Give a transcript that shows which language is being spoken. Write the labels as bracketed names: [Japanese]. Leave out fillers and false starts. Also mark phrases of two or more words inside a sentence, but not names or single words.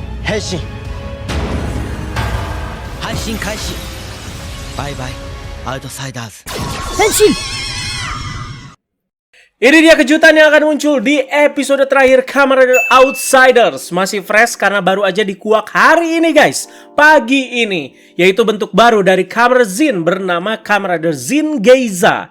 [Japanese] 変身配信開始バイバイアウトサイダーズ Henshin! [Indonesian] Ini dia kejutan yang akan muncul di episode terakhir Kamen Rider Outsiders. Masih fresh karena baru aja dikuak hari ini guys, pagi ini. Yaitu bentuk baru dari Kamen Rider Zin bernama Kamen Rider Zin Geiza.